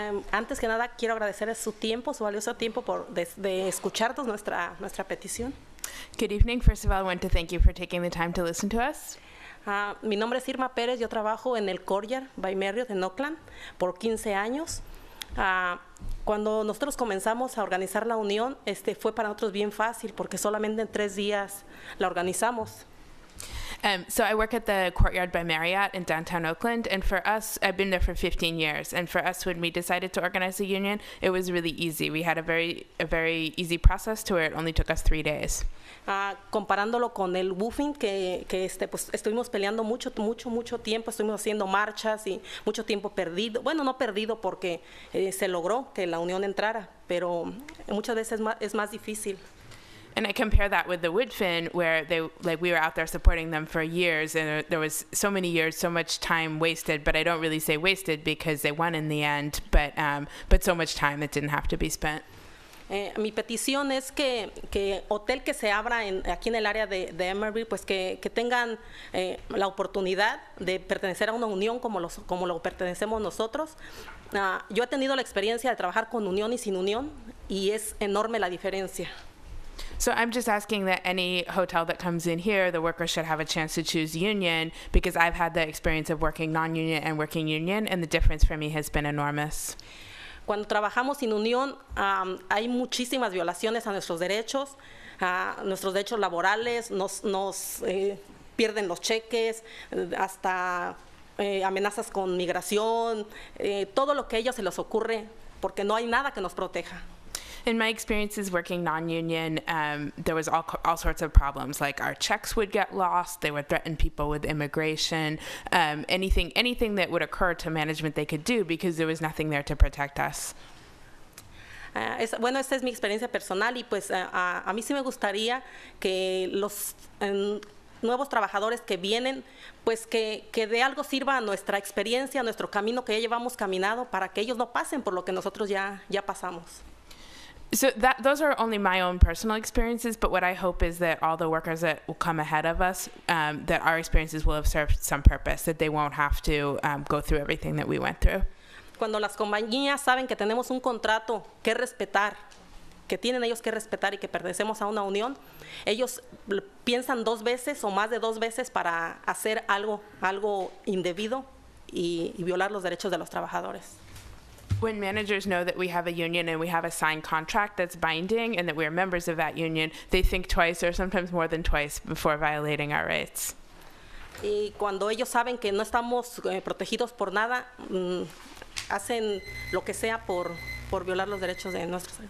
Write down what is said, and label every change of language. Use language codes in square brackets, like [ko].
[es] Antes que nada, quiero agradecerles su tiempo, su valioso tiempo de escucharnos nuestra petición. [en] Good evening. First of all, I want to thank you for taking the time to listen to us. [es] Mi nombre es Irma Pérez, yo trabajo en el Courtyard by Marriott en Oakland por 15 años. Cuando nosotros comenzamos a organizar la unión, fue para nosotros bien fácil porque solamente en 3 días la organizamos. [en] So I work at the Courtyard by Marriott in downtown Oakland, and for us, I've been there for 15 years, and for us, when we decided to organize a union, it was really easy. We had a very easy process to where it only took us 3 days. [es] Comparándolo con el WUFIN, que pues estuvimos peleando mucho tiempo, estuvimos haciendo marchas y mucho tiempo perdido. Bueno, no perdido porque se logró que la unión entrara, pero muchas veces es más difícil. [en] And I compare that with the Woodfin, where we were out there supporting them for years, and there was so many years, so much time wasted. But I don't really say wasted because they won in the end, but so much time that didn't have to be spent. [es] Mi petición es que hotel que se abra aquí en el área de Emeryville, pues que tengan la oportunidad de pertenecer a una unión como lo pertenecemos nosotros. Yo he tenido la experiencia de trabajar con unión y sin unión, y es enorme la diferencia. [en] So I'm just asking that any hotel that comes in here, the workers should have a chance to choose union, because I've had the experience of working non-union and working union, and the difference for me has been enormous. [es] Cuando trabajamos sin unión, hay muchísimas violaciones a nuestros derechos laborales, nos pierden los cheques, hasta amenazas con migración, todo lo que a ellos se les ocurre, porque no hay nada que nos proteja. [en] In my experiences working non-union, there was all sorts of problems. Like our checks would get lost. They would threaten people with immigration. Anything that would occur to management they could do because there was nothing there to protect us. [es] Bueno, esta es mi experiencia personal y pues a mí sí me gustaría que los nuevos trabajadores que vienen, pues que de algo sirva a nuestra experiencia, a nuestro camino que ya llevamos caminado, para que ellos no pasen por lo que nosotros ya pasamos. [en] So those are only my own personal experiences, but what I hope is that all the workers that will come ahead of us, that our experiences will have served some purpose, that they won't have to go through everything that we went through. [es] Cuando las compañías saben que tenemos un contrato que respetar, que tienen ellos que respetar y que pertenecemos a una unión, ellos piensan 2 veces o más de 2 veces para hacer algo indebido y violar los derechos de los trabajadores. [en] When managers know that we have a union and we have a signed contract that's binding and that we're members of that union, they think twice or sometimes more than twice before violating our rights. [es] Y cuando ellos saben que no estamos protegidos por nada, hacen lo que sea por violar los derechos de nuestros.